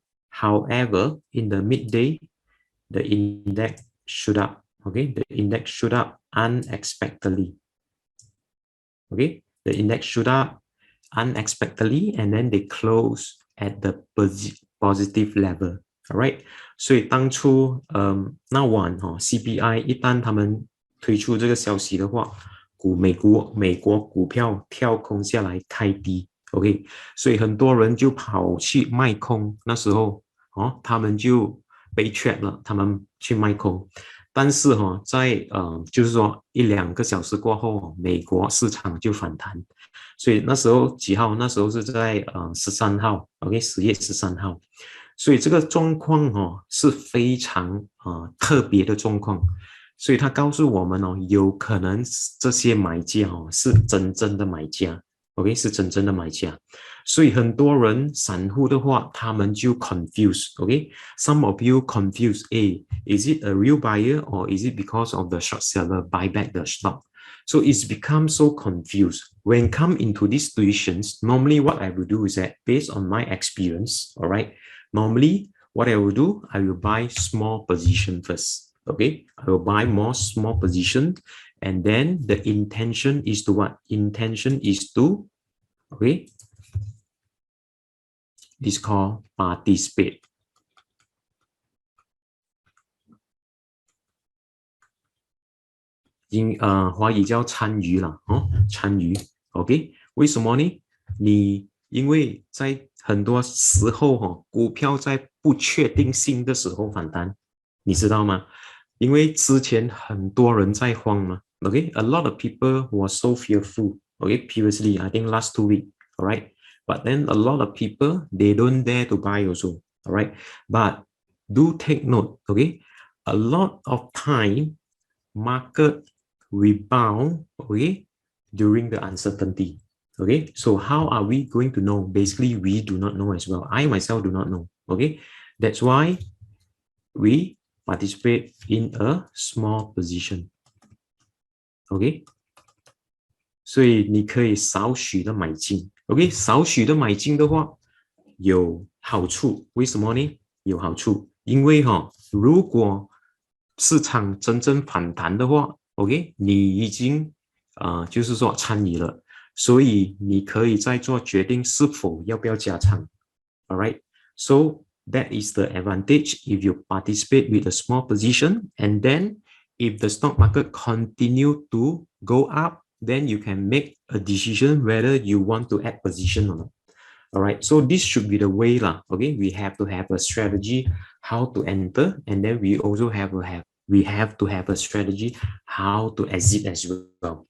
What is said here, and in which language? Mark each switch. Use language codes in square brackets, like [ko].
[en] However, in the midday, the index shoot up. Okay, the index shoot up unexpectedly. Okay, the index shoot up unexpectedly, and then they close at the positive level. [zh] All right, 所以当初那晚CPI 一旦他们推出这个消息的话，美国股票跳空下来开低 ，OK， 所以很多人就跑去卖空，那时候他们就被 trap 了，他们去卖空。但是在就是说1-2个小时过后，美国市场就反弹，所以那时候几号？那时候是在13号 ，OK， 10月13号。所以这个状况是非常特别的状况。所以他告诉我们有可能这些买家是真正的买家 OK 是真正的买家。所以很多人散户的话，他们就 [en] confuse。OK some of you confuse is it a real buyer or is it because of the short seller buy back the stock? So it's become so confused. When come into these situations, normally what I will do is that based on my experience, all right, normally what I will do, I will buy small position first. Okay, I will buy more small position, and then the intention is to what? Intention is to, okay, this called participate. [zh] 华语叫参与了参与 ，OK？ 为什么呢？因为在很多时候股票在不确定性的时候反弹，你知道吗？因为之前很多人在慌嘛 [en] ，OK？A lot of people were so fearful，OK？Previously, I think last 2 weeks, alright? But then a lot of people they don't dare to buy also, alright? But do take note, okay? A lot of time market rebound, okay, during the uncertainty. Okay, so how are we going to know? Basically, we do not know as well. I myself do not know. Okay, that's why we participate in a small position. [zh] Okay, 所以你可以少许的买进。 OK， 少许的买进的话有好处，为什么呢？有好处，因为如果市场真正反弹的话 ，OK， 你已经就是说参与了，所以你可以再做决定是否要不要加仓。 [en] All right, so that is the advantage if you participate with a small position, and then if the stock market continue to go up, then you can make a decision whether you want to add position or not. All right, so this should be the way lah. Okay, we have to have a strategy how to enter, and then we also have to have a strategy how to exit as well.